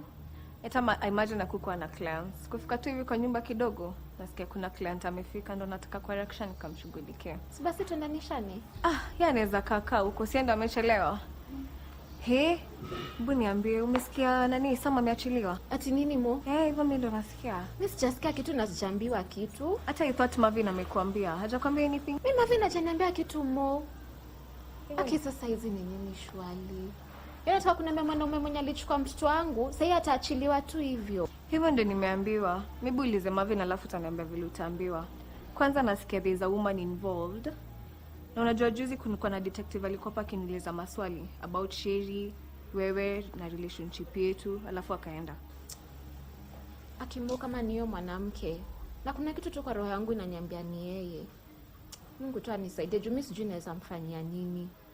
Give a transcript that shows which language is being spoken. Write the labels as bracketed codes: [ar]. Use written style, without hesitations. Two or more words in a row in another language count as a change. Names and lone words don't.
[sw] Eta imagine kukuwa na clients. Kufika tu hivi kwa nyumba kidogo, nasikia kuna client amefika ndo nataka kwa reaction nikamshughulikie. Si basi tuendanishane. Yeye anaweza kaka huko, sienda amechelewa. Hebu niambie umesikia nani Sam ameachiliwa? Ati nini mo? Hivyo mimi ndo nasikia. Mimi sijasikia kitu na sijaambiwa kitu. Hata [en] I thought [sw] Marvin amekuambia. Hajakwambia anything? Mimi Marvin hajaniambia kitu mo. Aki sasa hizi ni nini shwali? Yeye nataka kuniambia mwanaume mwenye alichukua mtoto wangu, sasa ataachiliwa tu hivyo. Hivyo ndio nimeambiwa. Maybe ulize Marvin alafu utaniambia vile utaambiwa. Kwanza nasikia [en] there's a woman involved. [sw] Na unajua juzi kulikuwa na detective alikuwa hapa akiniuliza maswali about Sherry, wewe na relationship yetu, alafu akaenda. Akimbo kama niyo mwanamke. Na kuna kitu tu kwa roho yangu inaniambia ni yeye. Mungu tu anisaidie, juu mimi sijui naweza mfanyia nini.